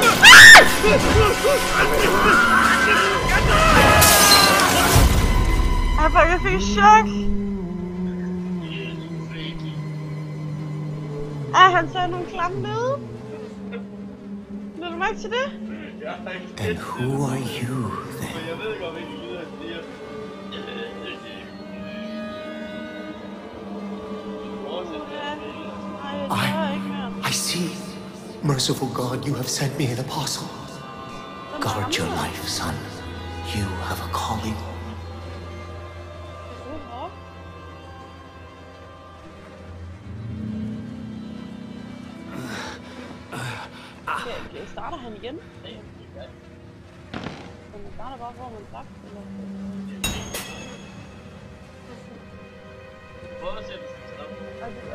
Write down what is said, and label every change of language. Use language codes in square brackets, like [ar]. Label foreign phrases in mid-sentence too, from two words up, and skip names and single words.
[da] Jeg fik chok! Han sagde nogle klamme lyde. Lad du mærke til det? [en] And who are you, then? [da] Jeg ved godt, hvilke lyder han siger. [en] I see. Merciful God, you have sent me an apostle. Guard your life, son. You have a calling. [da] Starter han igen? Man starter bare, hvor man drak, eller? Prøv at se, hvis det er